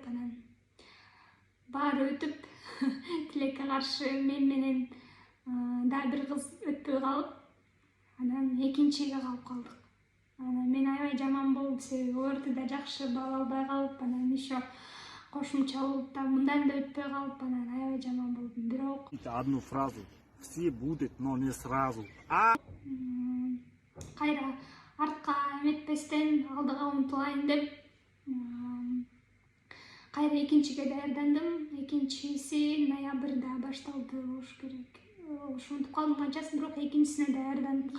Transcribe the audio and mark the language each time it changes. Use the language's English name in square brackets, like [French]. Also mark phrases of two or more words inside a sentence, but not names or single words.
[Kyrgyz] Анан баары өтүп, тилекке каршы мен менен дагы бир кыз өтпөй калып, анан экинчиге калып калдык. Анан мен аябай жаман болуп, себеби ортодо жакшы бал албай калып, анан еще кошумча болуп да мындан да өтпөй калып, анан аябай жаман болдум. Бирок [Russian] одну фразу: все будет, но не сразу. [Kyrgyz] кайра артка эметпестен алдыга умтулайын деп кайра экинчиге даярдандым. Экинчиси ноябрда башталды болуш керек. Унутуп калдым канчасын, бирок экинчисине даярдандым.